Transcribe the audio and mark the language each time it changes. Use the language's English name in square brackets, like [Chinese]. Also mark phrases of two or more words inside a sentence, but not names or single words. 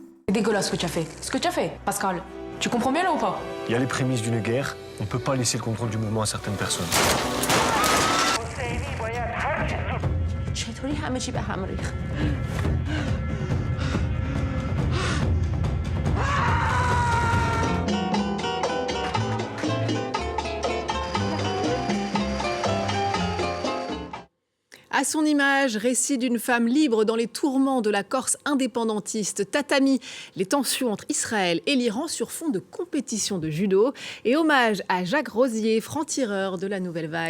[French] C'est dégueulasse ce que tu as fait. Ce que tu as fait, Pascal. Tu comprends bien là ou pas? Il y a les prémices d'une guerre. On ne peut pas laisser le contrôle du mouvement à certaines personnes. [Persian] چطوری همه چی به هم ریخت؟ [French] À son image, récit d'une femme libre dans les tourments de la Corse indépendantiste, Tatami, les tensions entre Israël et l'Iran sur fond de compétition de judo et hommage à Jacques Rosier, franc-tireur de la Nouvelle Vague.